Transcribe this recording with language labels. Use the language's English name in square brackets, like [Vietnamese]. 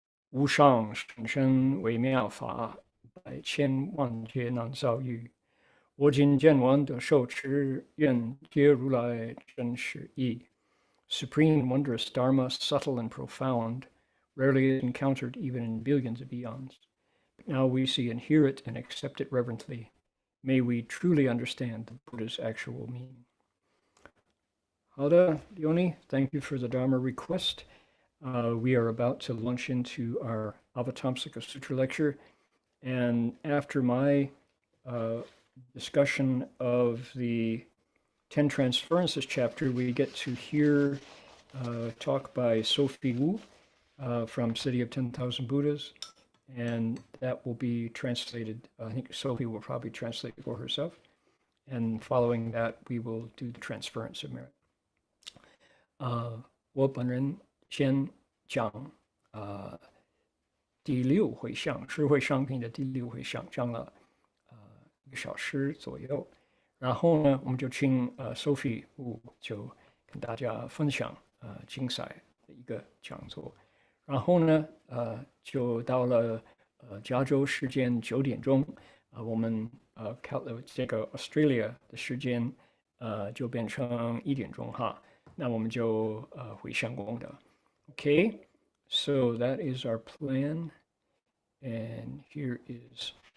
[Chinese] 无上甚深微妙法，百千万劫难遭遇。我今见闻得受持，愿皆如来真实义。 [English] Supreme and wondrous Dharma, subtle and profound, rarely encountered even in billions of eons. But now we see and hear it and accept it reverently. May we truly understand the Buddha's actual meaning. [Chinese] 好的， [English] Leonie, thank you for the Dharma request. We are about to launch into our Avatamsaka Sutra lecture. And after my discussion of the Ten Transferences chapter, we get to hear talk by Sophie Wu from City of 10,000 Buddhas, and that will be translated. I think Sophie will probably translate it for herself, and following that, we will do the transference of merit. [Chinese] 我本人先讲第6回向，智慧商品的第6回向，讲了1个小时左右。然后呢，我们就请Sophie Wu 就跟大家分享精彩的一个讲座。然后呢，就到了加州时间9点钟，我们这个 Australia 的时间就变成1点钟哈。那我们就回向功德。 [English] Okay, so that is our plan, and here is.